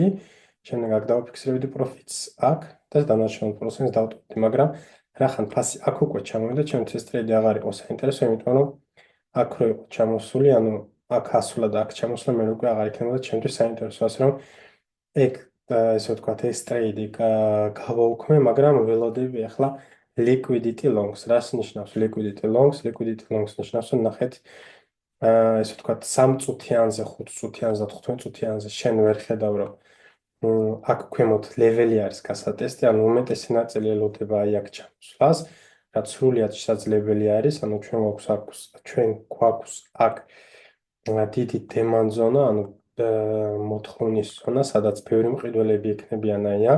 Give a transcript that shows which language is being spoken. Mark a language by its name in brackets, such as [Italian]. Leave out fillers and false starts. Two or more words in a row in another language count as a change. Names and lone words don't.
[Georgian] შემდეგ აქ დავაფიქსირებდი პროფიტს აქ და დანარჩენ პროცენტს დავტოვდი, მაგრამ რახან ფასი აქ უკვე ჩამოვიდა, ჩემთვის ეს ტრეიდი აღარ იყო საინტერესო, იმიტომ რომ აქ რო იყო ჩამოსული, ანუ აქ ასულა და აქ ჩამოსულა, მე უკვე აღარ იქნებოდა ჩემთვის საინტერესო, ასე რომ ეგ ესე ვთქვათ, ეს ტრეიდი გავაუქმე, მაგრამ ველოდები ახლა [English] liquidity longs. [Georgian] რას ნიშნავს [English] liquidity longs? Liquidity longs [Georgian] ნიშნავს, რომ ნახეთ, ესე ვთქვათ, 3 წუთიანზე, 5 წუთიანზე და 15 წუთიანზე შენ ვერ ხედავ, რომ აქ ქვემოთ ლეველი არის გასატესტი, ანუ უმეტესი ნაწილი ელოდება აი აქ ჩამოსვლას, რაც სრულიად შესაძლებელი არის, ანუ ჩვენ გვაქვს აქ დიდი [English] demand zone, [Georgian] ანუ მოთხოვნის ზონა, სადაც ბევრი მყიდველები იქნებიან აი აქ.